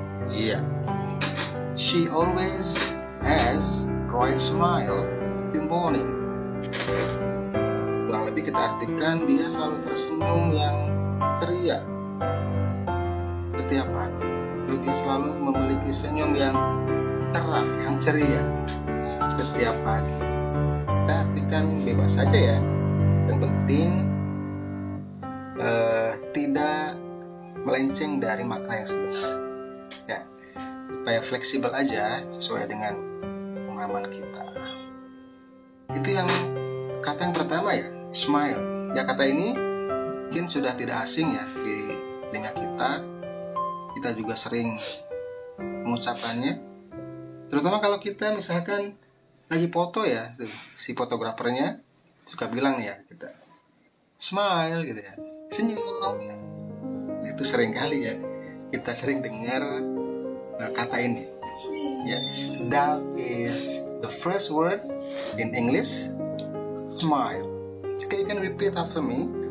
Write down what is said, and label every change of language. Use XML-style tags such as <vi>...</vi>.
<en>Yeah. She always has a bright smile every morning.</en> <id>Kurang lebih kita artikan dia selalu tersenyum yang ceria setiap pagi. Dia selalu memiliki senyum yang cerah, yang ceria setiap pagi. Kita artikan bebas saja ya. Yang penting tidak melenceng dari makna yang sebenarnya. Ya, supaya fleksibel aja sesuai dengan pemahaman kita. Itu yang kata yang pertama ya, smile. Ya, kata ini mungkin sudah tidak asing ya di telinga kita. Kita juga sering mengucapkannya. Terutama kalau kita misalkan lagi foto ya, tuh, si fotografernya suka bilang nih ya kita, smile gitu ya, senyum ya. Itu sering kali ya kita sering dengar kata ini.</id> <en>Ya, that is the first word in English, smile. Okay, you can repeat after me.</en>